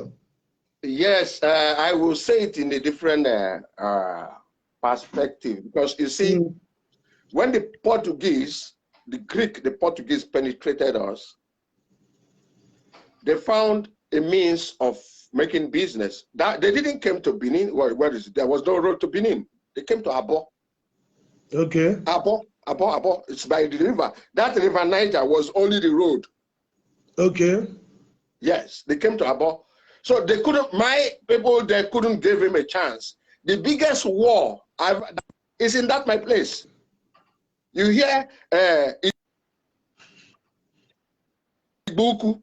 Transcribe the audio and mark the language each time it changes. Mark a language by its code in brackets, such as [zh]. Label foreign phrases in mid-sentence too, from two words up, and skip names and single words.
[en] Yes, I will say it in a different perspective, because you see, when the Portuguese penetrated us, they found a means of making business. That they didn't come to Benin. Where is it? There was no road to Benin. They came to Abo. Okay. Abo. It's by the river. That river Niger was only the road. Okay. Yes, they came to Abo. So they couldn't. My people, they couldn't give him a chance. The biggest war is in my place. You hear Ibuku.